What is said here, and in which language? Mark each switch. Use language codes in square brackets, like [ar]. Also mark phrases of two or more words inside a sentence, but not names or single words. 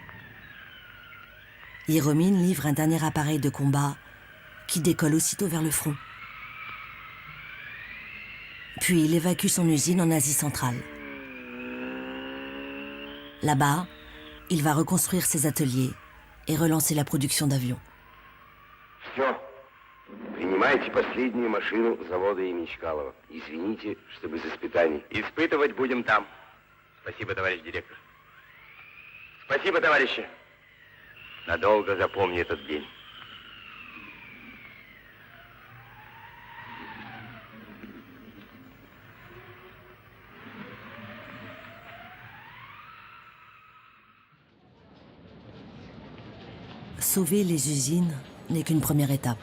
[fr] Yeromin livre un dernier appareil de combat qui décolle aussitôt vers le front. Puis il évacue son usine en Asie centrale. Là-bas, il va reconstruire ses ateliers et relancer la production d'avions. [ru] Все. Принимайте последнюю машину завода имени Чкалова. Извините, что без испытаний. Испытывать будем там. Спасибо, товарищ директор. Спасибо, товарищи. Надолго запомни этот день. [fr] Sauver les usines n'est qu'une première étape.